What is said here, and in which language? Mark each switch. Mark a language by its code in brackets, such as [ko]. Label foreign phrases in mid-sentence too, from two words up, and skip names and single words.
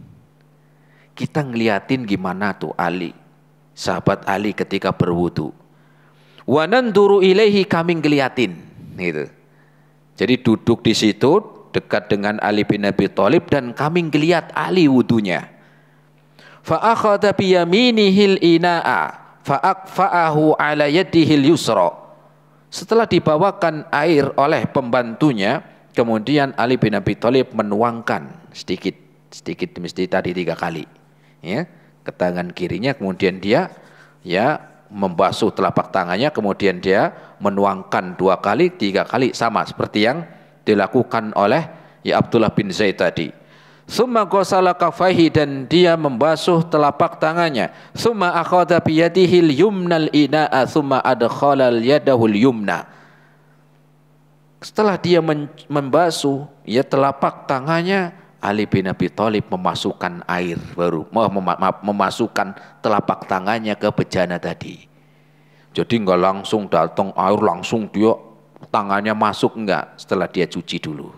[id] Kita ngeliatin gimana tuh Ali, sahabat Ali ketika berwudu. [ar] وننظر إليه, [id] kami ngeliatin gitu. Jadi duduk di situ dekat dengan Ali bin Abi Thalib dan kami ngeliat Ali wudunya. [ar] فأخذ بيمينه الإناء فأكفأه على يده اليسرى. [id] Setelah dibawakan air oleh pembantunya, kemudian Ali bin Abi Thalib menuangkan sedikit demi sedikit tadi 3 kali ya, ke tangan kirinya, kemudian dia ya membasuh telapak tangannya, kemudian dia menuangkan 2 kali, 3 kali, sama seperti yang dilakukan oleh ya Abdullah bin Zaid tadi. [ar] ثم غسل كفيه, [id] dan dia membasuh telapak tangannya. [ar] ثم أخذ بيده اليمنى الإناء ثم أدخل يده اليمنى. [id] Setelah dia membasuh ya telapak tangannya, Ali bin Abi Thalib memasukkan air baru, memasukkan telapak tangannya ke bejana tadi. Jadi enggak langsung datang air langsung dia tangannya masuk, enggak, setelah dia cuci dulu.